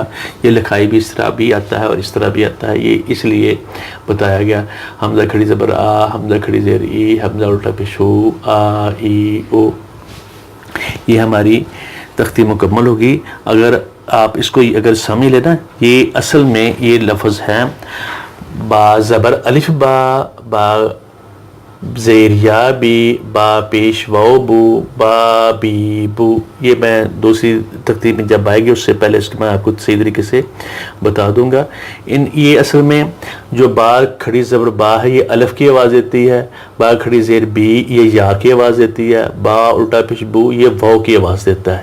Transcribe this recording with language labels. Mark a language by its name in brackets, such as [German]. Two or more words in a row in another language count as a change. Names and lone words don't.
[Urdu] یہ لکھائی بھی اس طرح بھی آتا ہے اور اس طرح بھی آتا ہے، یہ اس لیے بتایا گیا۔ حمزہ کھڑی زبر آ، حمزہ کھڑی زیر ای، حمزہ الٹا پیش او، آ ای او۔ یہ ہماری تختی مکمل ہوگی۔ اگر آپ اس کو اگر سمجھ لینا، یہ اصل میں یہ لفظ ہے با زبر الف با، با زیر یا بی، با پیش واو بو، با بی بو۔ یہ میں دوسری تختی میں جب آئے گی اس سے پہلے اس کے میں آپ کو صحیح طریقے سے بتا دوں گا۔ یہ اصل میں جو با کھڑی زبر با ہے یہ الف کی آواز دیتی ہے، با کھڑی زیر بی یہ یا کی آواز دیتی ہے، با الٹا پیش بو یہ واو کی آواز دیتا ہے۔